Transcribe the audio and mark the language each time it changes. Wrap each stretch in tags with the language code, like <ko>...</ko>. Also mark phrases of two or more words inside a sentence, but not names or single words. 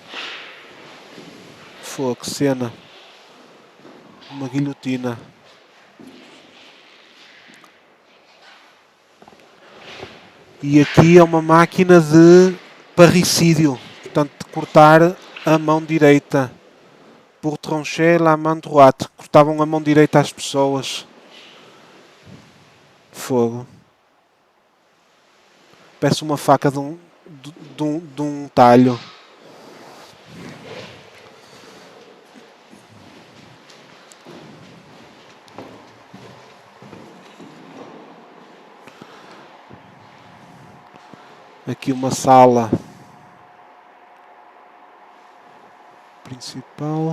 <pt>Fogo, que cena. Uma guilhotina. E aqui é uma máquina de parricídio. Portanto, de cortar a mão direita.</pt> <fr>Pour trancher la main droite.</fr> <pt>Cortavam a mão direita às pessoas. Fogo. Parece uma faca de um talho. Aqui uma sala principal.</pt>